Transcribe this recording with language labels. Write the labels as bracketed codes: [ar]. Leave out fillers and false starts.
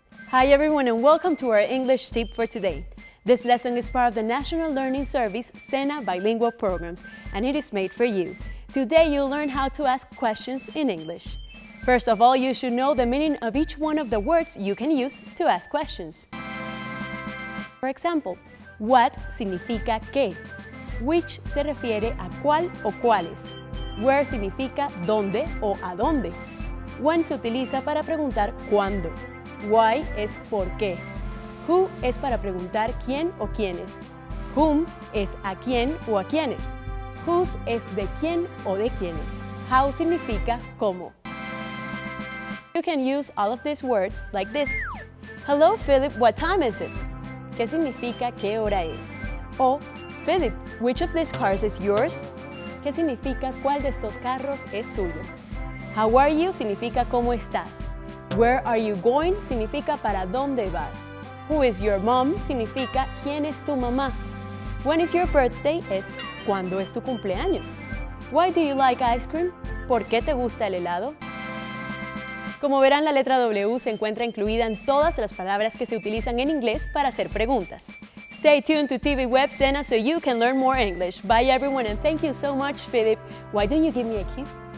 [en] Hi everyone and welcome to our English tip for today. This lesson is part of the National Learning Service SENA bilingual programs and it is made for you. Today you'll learn how to ask questions in English. First of all, you should know the meaning of each one of the words you can use to ask questions. For example, what significa qué? [es] Which se refiere a cuál o cuáles. Where significa dónde o a dónde. When se utiliza para preguntar cuándo. Why es por qué. Who es para preguntar quién o quiénes. Whom es a quién o a quiénes. Whose es de quién o de quiénes. How significa cómo. [en] You can use all of these words like this. Hello Philip, what time is it? [es] ¿Qué significa qué hora es? [en] O Philip, which of these cars is yours? [es] ¿Qué significa cuál de estos carros es tuyo? How are you significa cómo estás. Where are you going significa para dónde vas. Who is your mom significa quién es tu mamá. When is your birthday es cuándo es tu cumpleaños. [en] Why do you like ice cream? [es] ¿Por qué te gusta el helado? Como verán, la letra W se encuentra incluida en todas las palabras que se utilizan en inglés para hacer preguntas. [en] Stay tuned to TV Web SENA so you can learn more English. Bye everyone and thank you so much, Philip. Why don't you give me a kiss?